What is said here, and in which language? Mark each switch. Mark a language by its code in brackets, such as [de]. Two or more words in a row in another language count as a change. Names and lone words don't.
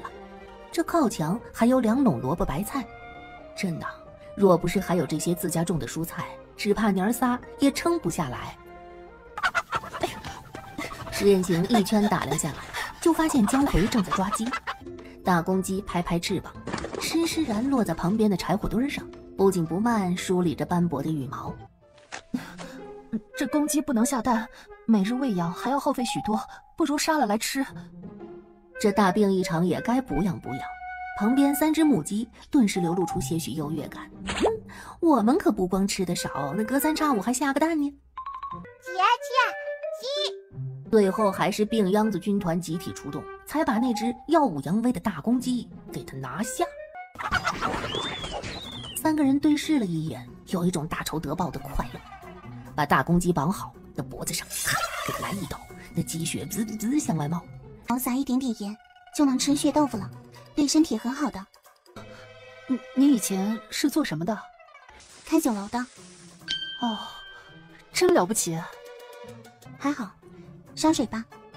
[zh] 這靠牆還有2籠蘿蔔白菜。真的，若不是還有這些自家種的蔬菜，只怕娘仨也撐不下來。石燕行一圈打量下来，就发现江回正在抓鸡。大公雞拍拍翅膀，施施然落在旁邊的柴火堆上，不緊不慢梳理着斑駁的羽毛。這公雞不能下蛋，每日餵養還要耗費許多，不如殺了來吃。這大病一場也該補養補養。旁邊3只母雞頓時流露出些許優越感。我們可不光吃得少，那隔3差5還下個蛋呢。姐姐，雞！最後還是病秧子軍團集體出動，才把那只耀武揚威的大公雞給他拿下。3個人對視了一眼，有一種大仇得報的快樂。把大公雞綁好，那脖子上咔給他來一刀，那雞血滋滋滋向外冒。少撒一點點鹽，就能吃血豆腐了。對身體很好的。你以前是做什麼的？開酒樓的。哦，真了不起。還好，燒水吧。